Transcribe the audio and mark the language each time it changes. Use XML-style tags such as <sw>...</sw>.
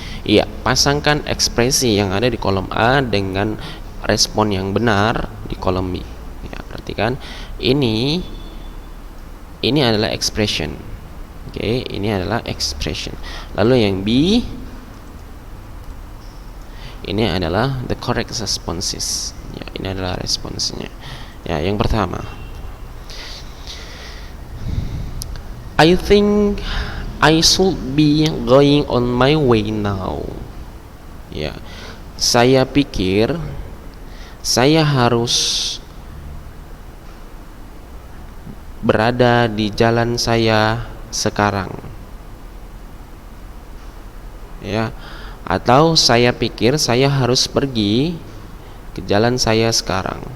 <id>Iya, pasangkan ekspresi yang ada di kolom A dengan respon yang benar di kolom B. Ya, perhatikan ini adalah expression. Oke, ini adalah expression. Lalu yang B, ini adalah</id> <en>the correct responses.</en> <id>Ya, ini adalah responsnya. Ya, yang pertama,</id> <en>I think I should be going on my way now.</en> <id>Ya, saya pikir saya harus berada di jalan saya sekarang. Ya, atau saya pikir saya harus pergi ke jalan saya sekarang.</id>